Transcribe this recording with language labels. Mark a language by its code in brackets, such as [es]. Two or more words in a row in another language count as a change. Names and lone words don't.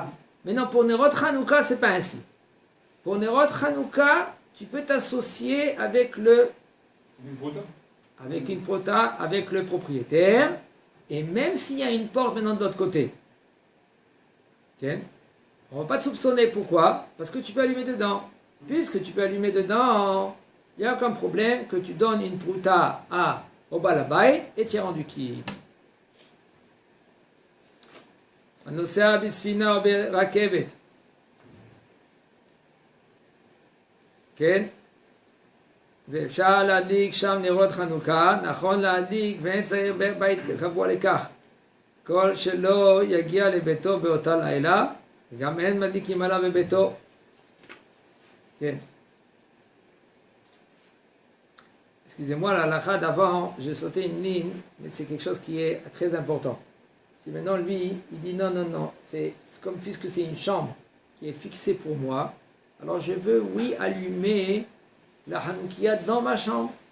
[fr] Maintenant, pour [he] נרות חנוכה, [fr] c'est pas ainsi. Pour [he] נרות חנוכה, [fr] tu peux t'associer avec une prota, avec le propriétaire, et même s'il y a une porte maintenant de l'autre côté. Tiens, on ne va pas te soupçonner. Pourquoi? Parce que tu peux allumer dedans. Puisque tu peux allumer dedans, il n'y a aucun problème que tu donnes une prota au balabait et tu es rendu quitte. [he] הנוסע בספינה או ברכבת, כן? ואפשר להדליק שם נרות חנוכה, נכון להדליק ואין צריך בית קבוע לכך, כל שלא יגיע לביתו באותה לילה, וגם אין מדליקים עליו בביתו. כן. [fr] Excusez-moi, la halakha d'avant, j'ai sauté une ligne, mais c'est quelque chose qui est très important. Si maintenant lui, il dit non, c'est comme puisque c'est une chambre qui est fixée pour moi, alors je veux, oui, allumer la Hanoukia dans ma chambre.